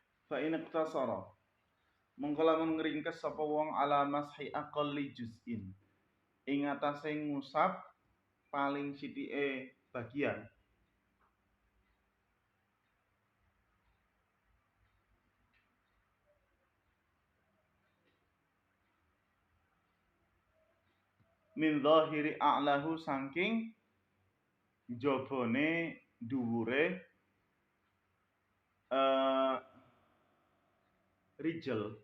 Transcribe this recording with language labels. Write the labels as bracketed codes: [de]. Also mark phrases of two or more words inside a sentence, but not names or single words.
[ar] فإن اقتصر [jv] mengko lamun ngringkes sapa wong [ar] على مسح أقل جزء [jv] ing atase ngusap paling sithike bagian [ar] من ظاهر أعلاه [jv] saking jabane dhuwure rijel